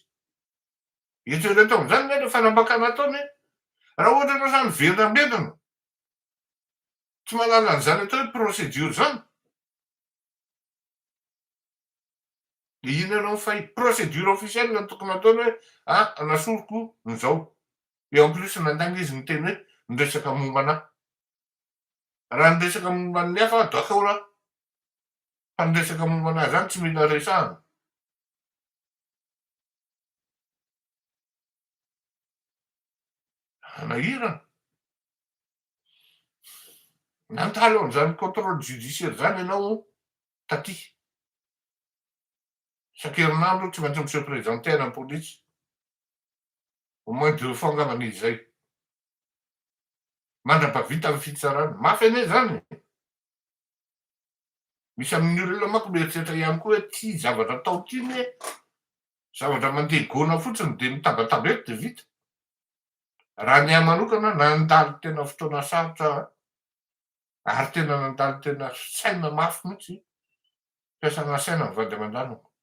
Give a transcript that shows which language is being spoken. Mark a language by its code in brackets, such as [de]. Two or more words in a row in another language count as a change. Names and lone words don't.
[mg] Eto ataony zany ny fanambakana ataony. Raha ohatra ianao zany velona tsy mahalala an'izany atao hoe procédure zany. De ino ianao fay [fr] procédure officielle [mg] no tokony ataony hoe nasoroko n'izao. [fr] Et en plus [mg] nandanga izy miteny hoe niresaka momba anahy. Raha niresaka momba ny hafa d'accord aho. Fa niresaka momba anahy zany tsy mila resahana. Nahirana. Nantalo an'izany [fr] contrôle judiciaire [mg] zany ianao taty. Isan-kerinandro tsy maintsy [fr] monsieur présenté [mg] ana polisy. [fr] Au moins 2 fois [mg] angambany izy zay. Mandrapavita amin'ny fitsarana. Mafy anie zany. Misy amin'ny olona manko mieritreritra ihany koa hoe ty zavatra atao ty ne zavatra mandeha gona fotsiny de mitabataba eto de vita. Raha ny ahy manokana nandalo tena fotoana sarotra ary tena nandalo tena saina mafy mihitsy fiasana saina ny vady aman-draniko.